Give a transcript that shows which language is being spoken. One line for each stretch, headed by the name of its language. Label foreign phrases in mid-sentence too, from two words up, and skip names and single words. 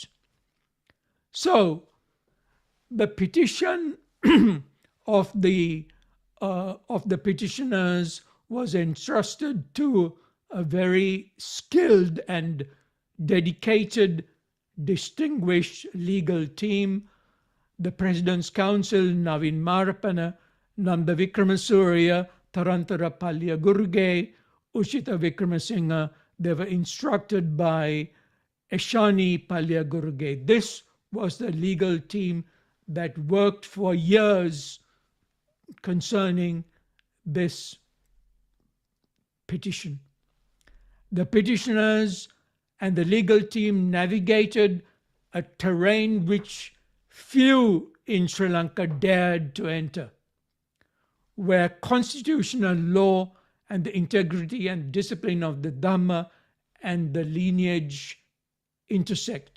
English: So, the petition of the petitioners was entrusted to a very skilled and dedicated, distinguished legal team. The President's Council, Navin Marapana, Nanda Vikramasuriya, Tarantara Palya Gurge, Ushita Vikramasinghe, they were instructed by Eshani Palya Gurge. This was the legal team that worked for years concerning this petition. The petitioners and the legal team navigated a terrain which few in Sri Lanka dared to enter, where constitutional law and the integrity and discipline of the Dhamma and the lineage intersect.